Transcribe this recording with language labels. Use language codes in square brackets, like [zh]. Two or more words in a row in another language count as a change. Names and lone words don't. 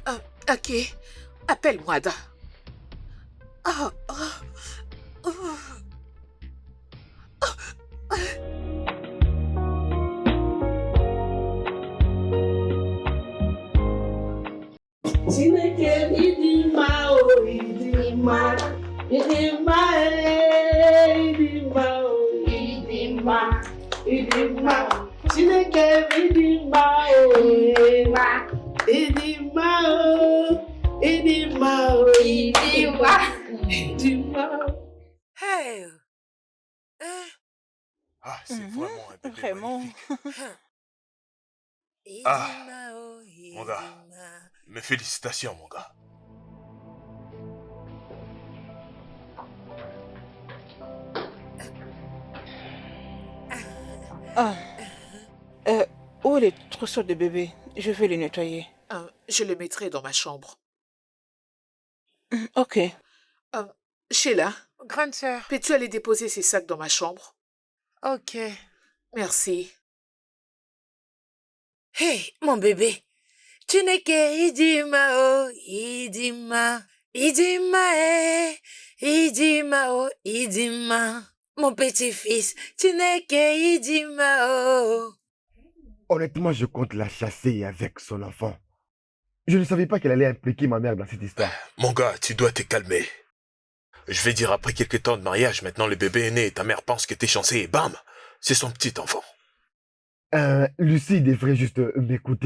[fr] Ok, appelle-moi, Ada. Ah, ah, ah. [ig] Chineke ịdị mma o ịdị mma ịdị mma ịdị mma o ịdị mma ịdị mma Chineke ịdị mma o ịdị mma o ịdị mma o ịdị mma [fr] Hey! Hein? Ah, c'est vraiment un bébé Vraiment. magnifique. Ah, Mon gars, mes félicitations, mon gars. Ah. Où est le trousseau de bébé? Je vais le nettoyer. Je le mettrai dans ma chambre. Ok. Sheila, Grande sœur. peux-tu aller déposer ces sacs dans ma chambre? Ok. Merci. Hey, mon bébé. [ig] Chineke idima o idima. Idima idima o idima. [fr] Mon petit-fils. [ig] Chineke idima o. [fr] Honnêtement, je compte la chasser avec son enfant. Je ne savais pas qu'elle allait impliquer ma mère dans cette histoire. Mon gars, tu dois te calmer. Je vais dire, après quelques temps de mariage, maintenant le bébé est né et ta mère pense que t'es chancé et bam, c'est son petit enfant. Lucie devrait juste m'écouter.